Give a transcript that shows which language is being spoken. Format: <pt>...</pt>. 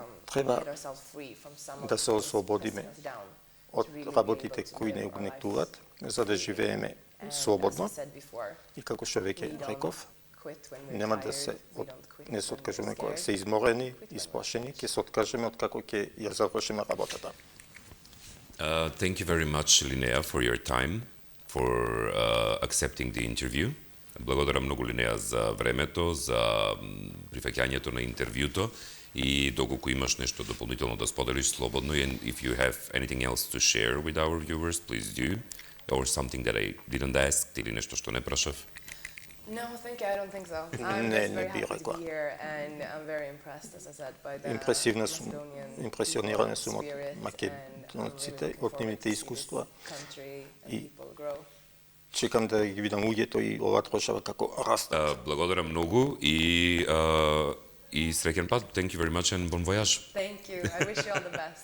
<mk>Треба да се ослободиме од работите кои не угнетуваат, за да живееме слободно. И како што веќе реков, нема да не се откажеме кога се изморени, исплашени, ќе се откажеме од како ќе ја завршиме работата.</mk> <en>Thank you very much, Линеа, for your time, for accepting the interview.</en> <mk>Благодарам многу, Линеа, за времето, за прифаќањето на интервјуто и доколку имаш нешто дополнително да споделиш слободно,</mk> <en>and if you have anything else to share with our viewers, please do, or something that I didn't ask,</en> <mk>или нешто што не прашав.</mk> <en>No, thank you. I don't think so. I'm just very happy to be here, and I'm very impressed, as I said, by the</en> <mk>импресиониран сум од македонците, од нивните искуства и чекам да ги видам луѓето и ова трошава како растат. Благодарам многу и среќен пат.</mk> <en>Thank you very much and bon voyage. Thank you. I wish you all the best.</en>